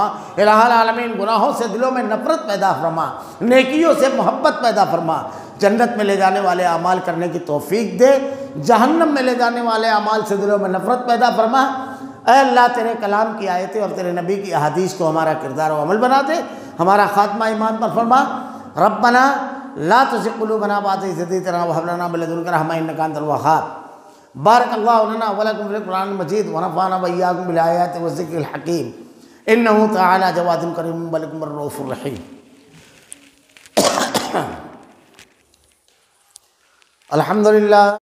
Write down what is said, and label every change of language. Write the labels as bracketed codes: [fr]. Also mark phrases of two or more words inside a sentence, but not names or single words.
[ar] إله العالمين [hi] गुनाहों से दिलों में नफ़रत पैदा फरमा, नेकियों से मोहब्बत पैदा फरमा। जन्नत में ले जाने वाले अमाल करने की तौफीक दे, जहन्नम में ले जाने वाले अमाल से दिलों में नफ़रत पैदा फरमा। ऐ अल्लाह तेरे कलाम की आयतें और तेरे नबी की अहादीस को हमारा किरदार और अमल बना दे, हमारा ख़ात्मा ईमान पर फरमा। [ar] ربنا لا تزغ قلوبنا بعد إذ هديتنا وهب لنا من لدنك رحمة إنك أنت الوهاب. بارك الله لنا ولكم في القرآن المجيد ونفعنا وإياكم بالآيات وذكر الحكيم إنه تعالى جواد كريم ولكم رؤوف الرحيم. الحمد لله.